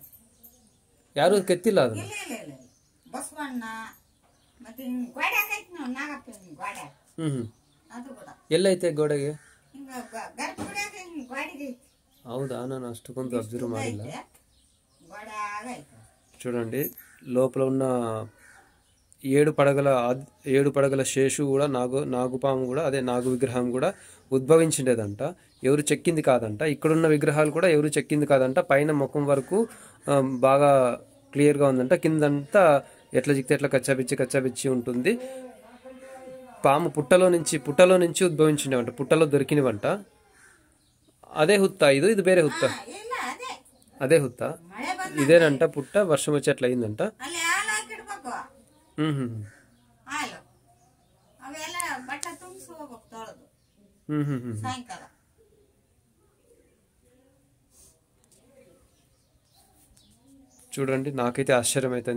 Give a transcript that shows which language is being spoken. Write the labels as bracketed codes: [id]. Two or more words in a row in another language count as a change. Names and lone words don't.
[kn] ಯಾರು ಕೆತ್ತಿಲ್ಲ ಅದು? ಬಸವಣ್ಣ ಮತ್ತೆ ಗೋಡೆ ಆಗೈತೆ ನಾವು ನಾಗಪ್ಪನ ಗೋಡೆ. ಅದು ಕೂಡ ಎಲ್ಲೈತೆ ಗೋಡೆಗೆ? ಹಿಂಗ ಗರ್ಭಗುಡಿಯಾಗ ಹಿಂಗ ಗೋಡೆಗೆ. ಹೌದಾ? ನಾನು ಅಷ್ಟಕ್ಕೊಂದು ಅಬ್ಸರ್ವ್ ಮಾಡಿಲ್ಲ. ಗೋಡೆ ಆಗೈತೆ. [te] చూడండి, లోపల ఉన్న 7 పడగల శేషు కూడా నాగుపాము కూడా అదే నాగు విగ్రహం కూడా ఉద్భవించిండేదంట. ఎవరు చెక్కింది కాదంట. ఇక్కడున్న విగ్రహాలు కూడా ఎవరు చెక్కింది కాదంట. పైన ముఖం వరకు బాగా క్లియర్గా ఉందంట. కిందంతా ఎట్లా చిక్కితే ఎట్లా కచ్చాపిచ్చి ఉంటుంది. పాము పుట్టలో నుంచి ఉద్భవించిండేవంట. పుట్టలో దొరికినవంట. అదే హుత్తా ఇది [kn] ಬೇರೆ ಹುತ್ತ? [te] అదే ಹುತ್ತ. ఇదేనంట పుట్ట. వర్షం వచ్చి అట్లా అయిందంట. [kn] ಸಾಯಂಕಾಲ [te] చూడండి, నాకైతే ఆశ్చర్యం అవుతుంది.